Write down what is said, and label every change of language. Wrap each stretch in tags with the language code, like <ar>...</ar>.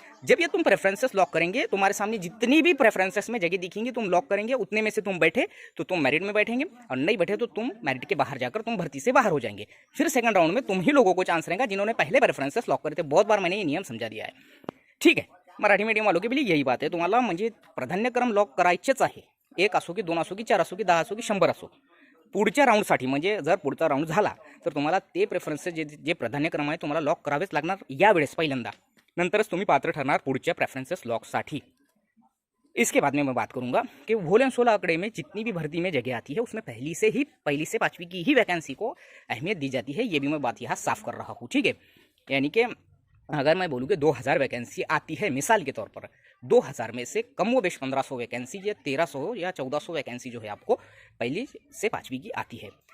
<hi>जब ये तुम प्रेफरेंसेस लॉक करेंगे, तुम्हारे सामने जितनी भी प्रेफरेंसेस में जगह दिखेंगी तुम लॉक करेंगे, उतने में से तुम बैठे तो तुम मेरिट में बैठेंगे, और नहीं बैठे तो तुम मेरिट के बाहर जाकर तुम भर्ती से बाहर हो जाएंगे। फिर सेकंड राउंड में तुम ही लोगों को चांस रहेगा जिन्होंने पहले प्रेफरेंसेस लॉक करे थे। बहुत बार मैंने ये नियम समझा दिया है, ठीक है। मराठी मीडियम वालों के लिए यही बात</hi> <mr>आहे, तुम्हाला म्हणजे प्राधान्यक्रम लॉक करायचेच आहे। 1 असो की 2 असो की 4 असो की 10 असो की 100 असो, पुढच्या राऊंडसाठी म्हणजे जर पुढचा राऊंड झाला तर तुम्हाला ते प्रेफरन्सेस जे प्राधान्यक्रम आहे तुम्हाला लॉक करावेच लागणार यावेळेस पहिल्यांदा, नंतरच तुम्ही पात्र ठरणार पुढच्या प्रेफरेंसेस लॉकसाठी।</mr> <hi>इसके बाद में मैं बात करूंगा कि वोलन 16 आंकड़े में जितनी भी भर्ती में जगह आती है उसमें पहली से 5वीं की ही वैकेंसी को अहमियत दी जाती है। ये भी मैं बात यहाँ साफ कर रहा हूँ, ठीक है। यानी कि अगर मैं बोलूँ कि 2000 वैकेंसी आती है मिसाल के तौर पर, 2000 में से कम व बेश 1500 वैकेंसी या 1300 या 1400 वैकेंसी जो है आपको पहली से 5वीं की आती है।</hi>